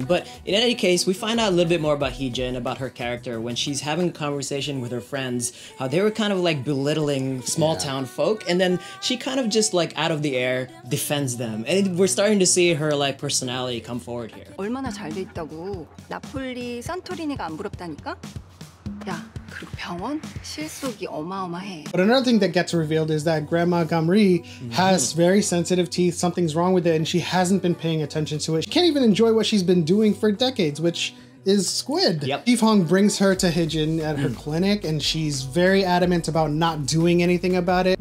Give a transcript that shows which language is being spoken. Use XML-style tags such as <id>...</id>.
<en>But in any case, we find out a little bit more about Hye Jin, about her character, when she's having a conversation with her friends, how they were kind of like belittling small town folk, and then she kind of just like out of the air defends them. And we're starting to see her like personality come forward here.</en> <ko>얼마나 잘 돼 있다고. 나폴리 산토리니가 안 부럽다니까? 야, 그리고 병원 실속이 어마어마해.</ko> <en>But another thing that gets revealed is that Grandma Gamri has very sensitive teeth. Something's wrong with it, and she hasn't been paying attention to it. She can't even enjoy what she's been doing for decades, which is squid. Yep. Chief Hong brings her to Hye Jin at her clinic, and she's very adamant about not doing anything about it.</en>